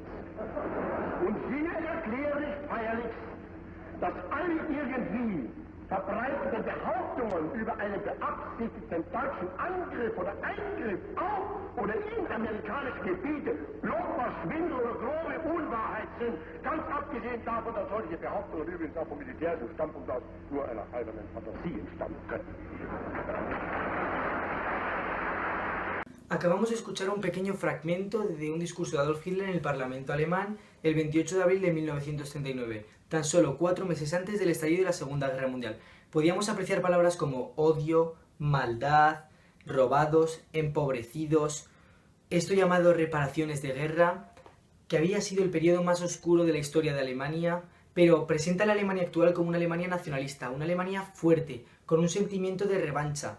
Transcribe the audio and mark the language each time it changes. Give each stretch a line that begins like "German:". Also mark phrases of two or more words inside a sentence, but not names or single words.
German: Und hier erkläre ich feierlichst, dass alle irgendwie verbreiteten Behauptungen über einen beabsichtigten deutschen Angriff oder Eingriff auf oder in amerikanische Gebiete bloßer Schwindel oder grobe Unwahrheit sind, ganz abgesehen davon, dass solche Behauptungen übrigens auch vom militärischen Standpunkt aus nur einer albernen Fantasie entstammen können.
Spanish: Acabamos de escuchar un pequeño fragmento de un discurso de Adolf Hitler en el Parlamento alemán el 28 de abril de 1939, tan solo 4 meses antes del estallido de la Segunda Guerra Mundial. Podíamos apreciar palabras como odio, maldad, robados, empobrecidos, esto llamado reparaciones de guerra, que había sido el periodo más oscuro de la historia de Alemania, pero presenta a la Alemania actual como una Alemania nacionalista, una Alemania fuerte, con un sentimiento de revancha.